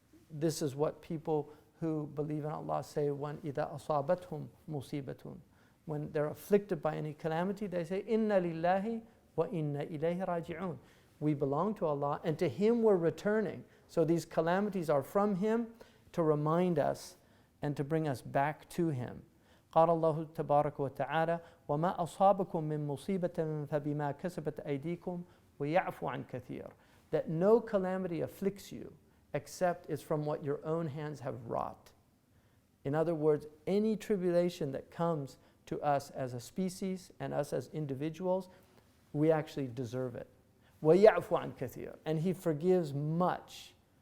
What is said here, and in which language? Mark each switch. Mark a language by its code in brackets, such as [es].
[en] This is what people who believe in Allah say when [ar] إِذَا أَصَابَتْهُمْ مُصِيبَةٌ. [en] When they're afflicted by any calamity, they say, inna lillahi wa inna ilayhi raji'un. We belong to Allah and to Him we're returning. So these calamities are from Him to remind us and to bring us back to Him. [ar] قال الله تبارك وتعالى وما أصابكم من مصيبة فبما كسبت أيديكم ويعفو عن كثير. [en] That no calamity afflicts you except it's from what your own hands have wrought. In other words, any tribulation that comes to us as a species and us as individuals, we actually deserve it. [ar] وَيَعْفُ عَنْ كَثِيرٍ. [en] And He forgives much.